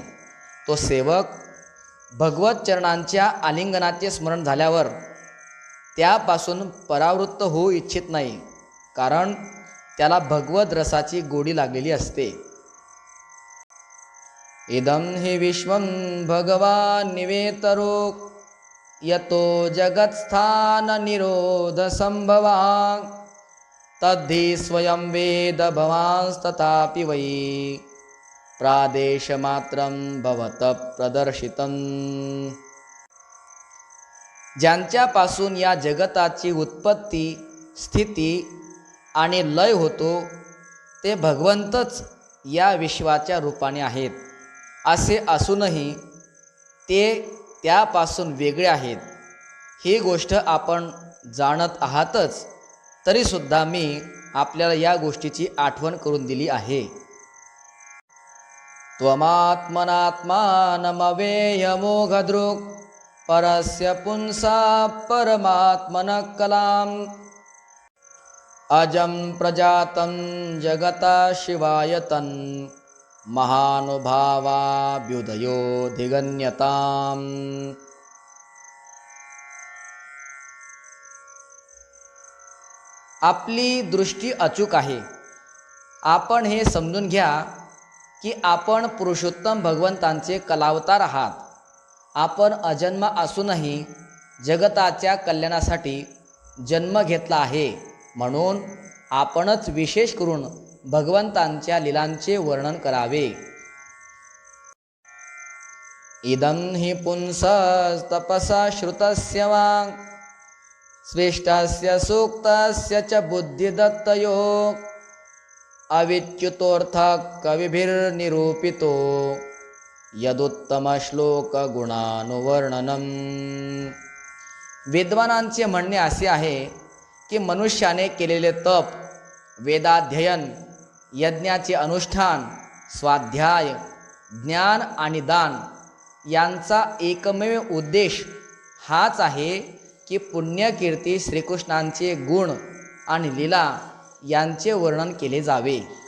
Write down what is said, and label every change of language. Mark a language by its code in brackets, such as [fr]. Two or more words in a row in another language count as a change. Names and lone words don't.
[mr] तो सेवक भगवत चरणांच्या आलिंगनाचे स्मरण झाल्यावर त्यापासून परावृत्त होऊ इच्छित नाही, कारण त्याला भगवत रसाची गोडी लागलेली असते. [sa] इदं हि विश्वं भगवान् निवेतरो यतो जगत्स्थान निरोध संभवा तद्धि स्वयं वेद भवांस्तथापि वै प्रादेशमात्रं भवत प्रदर्शितं। [mr] ज्यांच्यापासून या जगताची उत्पत्ती, स्थिती आणि लय होतो ते भगवंतच या विश्वाच्या रूपाने आहेत, असे असूनही ते त्यापासून वेगळे आहेत ही गोष्ट आपण जाणत आहातच, तरीसुद्धा मी आपल्याला या गोष्टीची आठवण करून दिली आहे. [sa] त्वमात्मनात्मानमवेयमोघदृक् परस्य पुंसा परमात्मनः कलाम् अजं प्रजातं जगता शिवायतन् महानुभावाभ्युदयोऽधिगण्यताम्। [mr] आपली दृष्टी अचूक आहे. आपण हे समजून घ्या की आपण पुरुषोत्तम भगवंतांचे कलावतार आहात. आपण अजन्म असूनही जगताच्या कल्याणासाठी जन्म घेतला आहे, म्हणून आपणच विशेष करून भगवंतांच्या लीलांचे वर्णन करावे. [sa] इदं हि पुंसस्तपसा श्रुतस्य वा स्वेष्टस्य सूक्तस्य च बुद्धिदत्तयो अविच्युतोऽर्थः कविभिर्निरूपितो यदुत्तमश्लोकगुणानुवर्णनम्। [mr] विद्वानांचे म्हणणे असे आहे की मनुष्याने केलेले तप, वेदाध्ययन, यज्ञाचे अनुष्ठान, स्वाध्याय, ज्ञान आणि दान यांचा एकमेव उद्देश हाच आहे की पुण्यकीर्ती श्रीकृष्णांचे गुण आणि लीला यांचे वर्णन केले जावे.